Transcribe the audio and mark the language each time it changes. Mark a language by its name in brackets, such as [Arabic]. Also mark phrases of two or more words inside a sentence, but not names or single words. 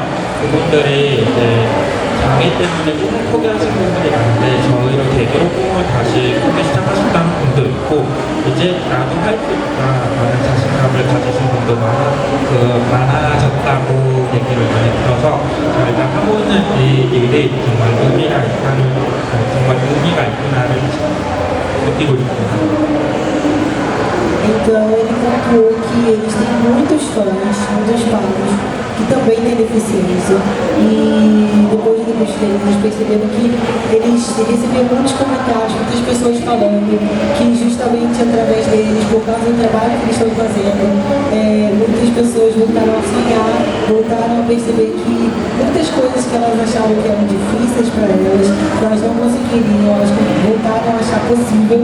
[Korean] 그분들이 이제 장애 때문에 꿈을 포기하신 분들이 많은데 저희를 계기로 꿈을 다시 꾸기 시작하셨다는 분도 있고 이제 나도 할 수 있다 라는 자신감을 가지신 분도 많아졌다고 얘기를 많이 들어서 저희가 하고 있는 이 일이 정말 의미가 있구나를 느끼고 있습니다. [Portuguese] Então ele contou que eles têm muitos fãs que também têm deficiência. E depois de eles perceberam que eles recebiam muitos comentários, muitas pessoas falando que justamente através deles, por causa do trabalho que eles estão fazendo, muitas pessoas voltaram a sonhar, voltaram a perceber que muitas coisas que elas achavam que eram difíceis para elas não conseguiriam, elas voltaram a achar possível.